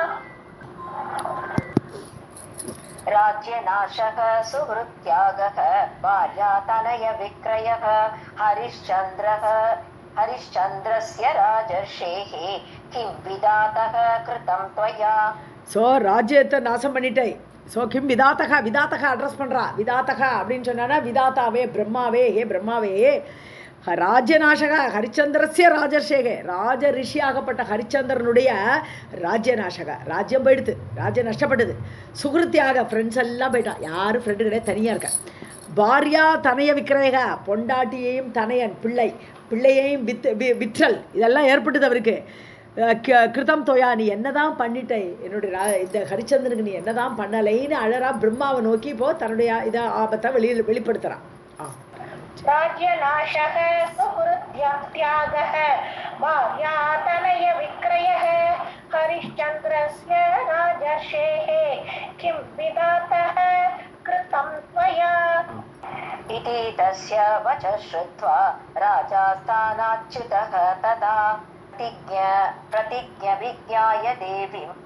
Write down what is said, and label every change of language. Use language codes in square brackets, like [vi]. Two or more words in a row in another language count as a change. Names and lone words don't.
[sa] राज्यनाशः सुहृत्यागः भार्यातनय विक्रयः हरिश्चन्द्रस्य राजर्षेः किं विधातः कृतं त्वया. [ta] ஸோ ராஜ்யத்தை நாசம் பண்ணிட்டே. ஸோ [sa] किं विधातः, [ta] விதாத்தகா அட்ரஸ் பண்ணுறா. விதாத்தகா அப்படின்னு சொன்னான்னா விதாத்தாவே பிரம்மாவே, ஹே பிரம்மாவே, [sa] राज्यनाशः हरिश्चन्द्रस्य राजर्षेः, [ta] ராஜ ரிஷியாகப்பட்ட ஹரிச்சந்திரனுடைய ராஜ்யநாசக, ராஜ்யம் போயிடுது, ராஜ்யம் நஷ்டப்பட்டது. சுகிருத்தியாக ஃப்ரெண்ட்ஸ் எல்லாம் போயிட்டான், யாரும் ஃப்ரெண்டு கிடையாது, தனியாக இருக்க. [sa] भार्या तनय विक्रयः, [ta] பொண்டாட்டியையும் தனையன் பிள்ளையையும் விற்றல், இதெல்லாம் ஏற்பட்டது அவருக்கு. [sa] कृतं त्वया, [ta] நீ என்னதான் பண்ணிட்ட என்னுடைய இந்த ஹரிச்சந்திரனுக்கு, நீ என்னதான் பண்ணலைன்னு அழறா. பிரம்மாவை நோக்கி இப்போ தன்னுடைய இதை ஆபத்தை வெளிப்படுத்துகிறான். [sa] राज्यनाशः सुहृत्यागः भार्यातनय विक्रयः हरिश्चन्द्रस्य राजर्षेः किं विधातः कृतं त्वया. इति तस्य वचः श्रुत्वा राजा स्थानाच्युतः तदा प्रतिज्ञाय देवीं